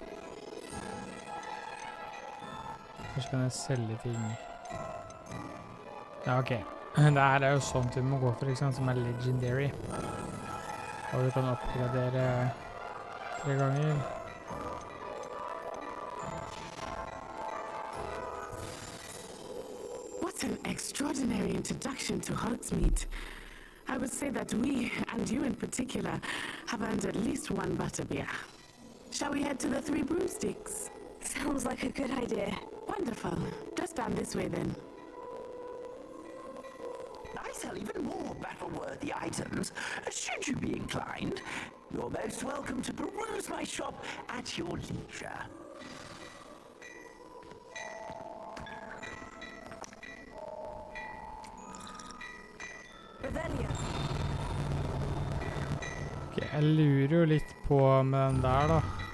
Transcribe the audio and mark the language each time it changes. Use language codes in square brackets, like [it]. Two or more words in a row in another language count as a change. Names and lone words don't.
[no] Først kan jeg selge ting. Ja, ok. Det her er jo sånt vi må gå for, ikke sant, som er legendary. Og du kan oppgradere 3 ganger. [en] What an extraordinary introduction to Hogsmeade. I would say that we, and you in particular, have earned at least one butterbeer. Shall we head to the 3 broomsticks? Sounds like a good idea. Wonderful. Just down this way then. I sell even more battle-worthy items. Should you be inclined, you're most welcome to peruse my shop at your leisure. [no] Ok, jeg lurer jo litt på med den der da.